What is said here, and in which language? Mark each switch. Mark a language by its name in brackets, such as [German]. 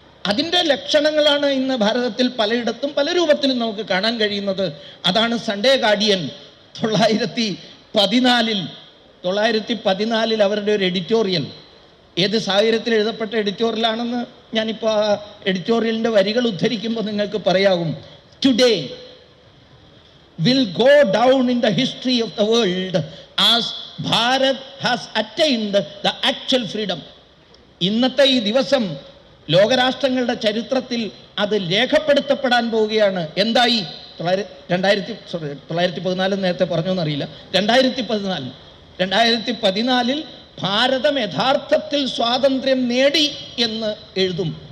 [Malayalam] അതിൻ്റെ ലക്ഷണങ്ങളാണ് ഇന്ന് ഭാരതത്തിൽ പലയിടത്തും പല രൂപത്തിലും നമുക്ക് കാണാൻ കഴിയുന്നത്. അതാണ് സൺഡേ ഗാർഡിയൻ 1914 അവരുടെ ഒരു എഡിറ്റോറിയൽ, ഏത് സാഹചര്യത്തിൽ എഴുതപ്പെട്ട എഡിറ്റോറിയലാണെന്ന് ഞാനിപ്പോൾ ആ എഡിറ്റോറിയലിൻ്റെ വരികൾ ഉദ്ധരിക്കുമ്പോൾ നിങ്ങൾക്ക് പറയാകും. [English] Today will go down in the history of the world as Bharat has attained the actual freedom. [Malayalam] ഇന്നത്തെ ഈ ദിവസം ലോകരാഷ്ട്രങ്ങളുടെ ചരിത്രത്തിൽ അത് രേഖപ്പെടുത്തപ്പെടാൻ പോവുകയാണ്. എന്തായി? 1914 നേരത്തെ പറഞ്ഞു എന്നറിയില്ല, 2014 ഭാരതം യഥാർത്ഥത്തിൽ സ്വാതന്ത്ര്യം നേടി എന്ന് എഴുതും.